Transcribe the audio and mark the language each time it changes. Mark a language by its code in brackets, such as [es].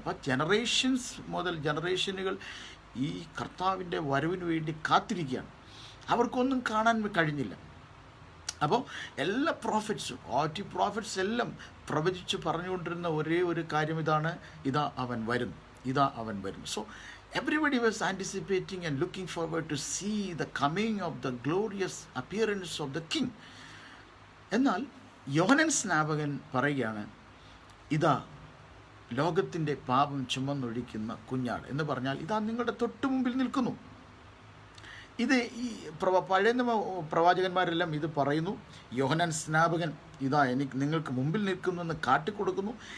[ml] അപ്പോൾ ജനറേഷൻസ് മുതൽ ജനറേഷനുകൾ ഈ കർത്താവിൻ്റെ വരവിന് വേണ്ടി കാത്തിരിക്കുകയാണ്. അവർക്കൊന്നും കാണാൻ കഴിഞ്ഞില്ല. അപ്പോൾ എല്ലാ പ്രോഫിറ്റ്സും, പ്രോഫിറ്റ്സ് എല്ലാം പ്രവചിച്ച് പറഞ്ഞുകൊണ്ടിരുന്ന ഒരേ ഒരു കാര്യം ഇതാണ്, ഇതാ അവൻ വരുന്നു, ഇതാ അവൻ വരുന്നു. So [en] Everybody was anticipating and looking forward to see the coming of the glorious appearance of the king. [ml] എന്നാൽ യോഹന്നാൻ സ്നാപകൻ പറയുകയാണ്, ഇതാ ലോകത്തിൻ്റെ പാപം ചുമന്നൊഴിക്കുന്ന കുഞ്ഞാട് എന്ന് പറഞ്ഞാൽ ഇതാ നിങ്ങളുടെ തൊട്ടു മുമ്പിൽ നിൽക്കുന്നു. ഇത് ഈ പഴയ പ്രവാചകന്മാരെല്ലാം ഇത് പറയുന്നു. യോഹന്നാൻ സ്നാപകൻ ഇതാ നിങ്ങൾക്ക് മുമ്പിൽ നിൽക്കുന്നു എന്ന് കാട്ടിക്കൊടുക്കുന്നു.